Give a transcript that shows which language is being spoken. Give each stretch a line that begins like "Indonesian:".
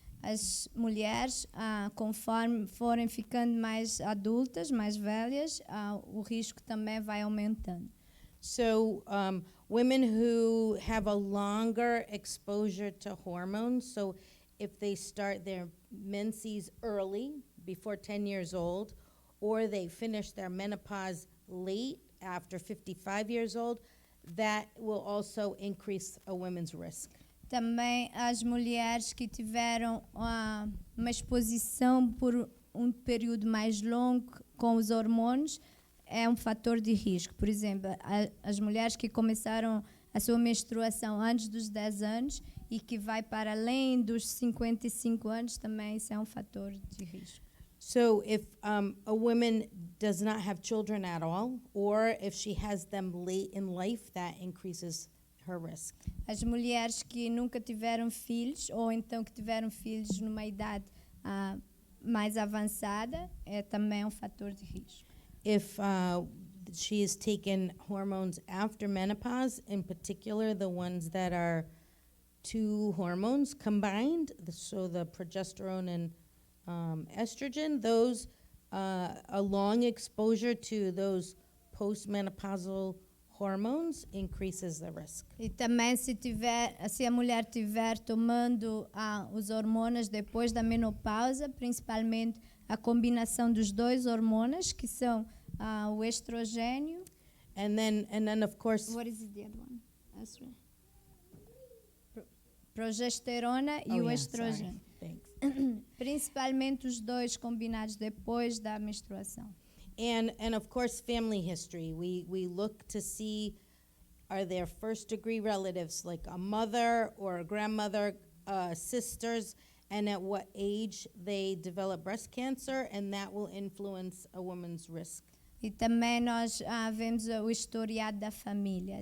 Portuguese: As mulheres, conforme forem ficando mais adultas, mais velhas, o risco também vai aumentando.
English: So women who have a longer exposure to hormones, so if they start their menses early, before 10 years old, or they finish their menopause late, after 55 years old, that will also increase a woman's risk.
Portuguese: Também as mulheres que tiveram uma exposição por um período mais longo com os hormônios é um fator de risco. Por exemplo, as mulheres que começaram a sua menstruação antes dos 10 anos e que vai para além dos 55 anos, também isso é um fator de risco.
English: So if a woman does not have children at all, or if she has them late in life, that increases her risk.
Portuguese: As mulheres que nunca tiveram filhos, ou então que tiveram filhos numa idade mais avançada, é também um fator de risco.
English: If she has taken hormones after menopause, in particular the ones that are two hormones combined, so the progesterone and estrogen, those a long exposure to those postmenopausal hormones increases the risk.
Portuguese: E também se a mulher tiver tomando os hormônios depois da menopausa, principalmente a combinação dos dois hormônios, que são o estrogênio.
English: And then of course, What is the other one?
Portuguese: Progesterona e o estrogênio.
English: Thanks.
Portuguese: Principalmente os dois combinados depois da menstruação.
English: And of course, family history. We look to see, are there first degree relatives like a mother or a grandmother, sisters, and at what age they develop breast cancer, and that will influence a woman's risk.
Portuguese: E também nós vemos o historiado da família.